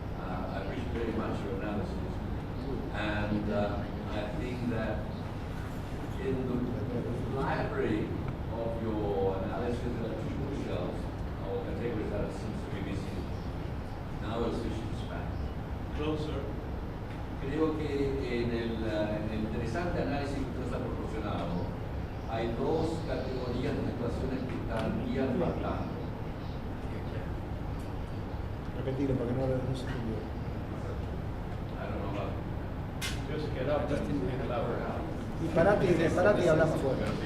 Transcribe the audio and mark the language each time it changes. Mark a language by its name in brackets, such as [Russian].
[English] I appreciate very much your analysis. And I think that in the library of your analysis there are two bookshelves or categories that seems to be missing. Now it's Spanish. Closer. [Spanish] Creo que en el interesante análisis que usted ha proporcionado hay dos categorías de situaciones que estarían faltando. Repetirlo porque no se entendió. [English] I don't know about Just get up and elaborate. [Spanish] Y parate y hablamos fuerte.